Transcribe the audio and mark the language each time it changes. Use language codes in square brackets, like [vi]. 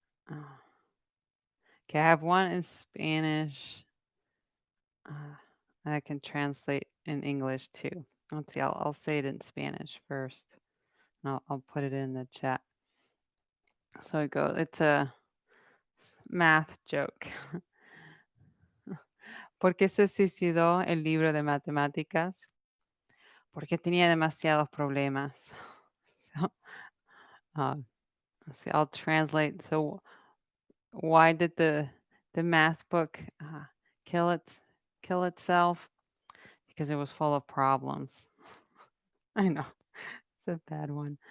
[en] Okay, I have one in Spanish. I can translate in English too. Let's see, I'll say it in Spanish first. And I'll put it in the chat. So it goes, it's a math joke. [es] ¿Por qué se suicidó el libro de matemáticas? Porque tenía demasiados problemas. [en] So, let's see, I'll translate. So, why did the math book kill itself? Because it was full of problems. I know it's a bad one.